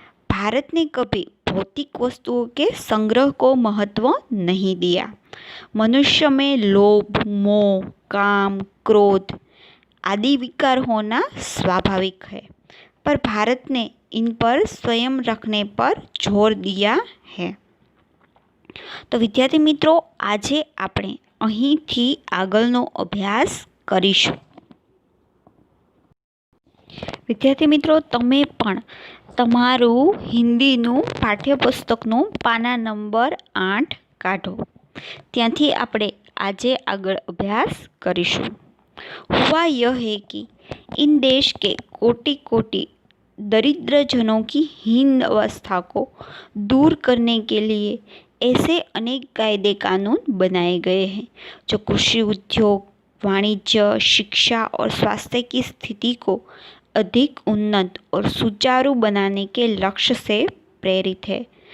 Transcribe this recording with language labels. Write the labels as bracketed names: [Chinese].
[Hindi] भारत ने कभी भौतिक वस्तुओं के संग्रह को महत्व नहीं दिया। मनुष्य में लोभ, मोह, काम, क्रोध आदि विकार होना स्वाभाविक है, पर भारत ने इन पर स्वयं रखने पर जोर दिया है। तो विद्यार्थी मित्रों, [Gujarati] आजे આપણે અહીંથી આગળનો અભ્યાસ કરીશું। વિદ્યાર્થી મિત્રો, તમે પણ તમારું હિન્દીનું પાઠ્યપુસ્તકનું પાના નંબર 8 કાઢો। ત્યાંથી આપણે આજે આગળ અભ્યાસ કરીશું। [Hindi] हुआ यह है कि इन देश के कोटि कोटि दरिद्रजनों की हीन अवस्था को दूर करने के लिए ऐसे अनेक कायदे कानून बनाए गए हैं जो कृषि, उद्योग, वाणिज्य, शिक्षा और स्वास्थ्य की स्थिति को अधिक उन्नत और सुचारू बनाने के लक्ष्य से प्रेरित है।